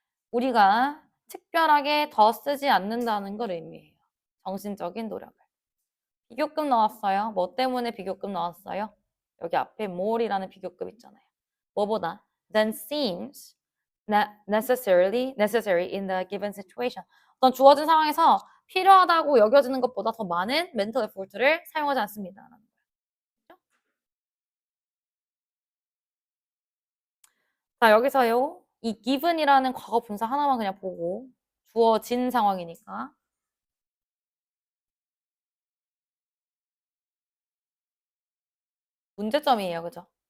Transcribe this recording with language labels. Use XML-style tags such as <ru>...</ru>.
<ko>우리가 특별하게 더 쓰지 않는다는 걸 의미해요. 정신적인 노력을. 비교급 나왔어요. 뭐 때문에 비교급 나왔어요? 여기 앞에 more이라는 비교급 있잖아요. 뭐보다</ko> <en>than seems necessary in the given situation.</en> <ko>어떤 주어진 상황에서 필요하다고 여겨지는 것보다 더 많은 mental effort를 사용하지 않습니다. 자, 여기서요. 이 given이라는 과거 분사 하나만 그냥 보고 주어진 상황이니까 문제점이에요. 그죠?</ko>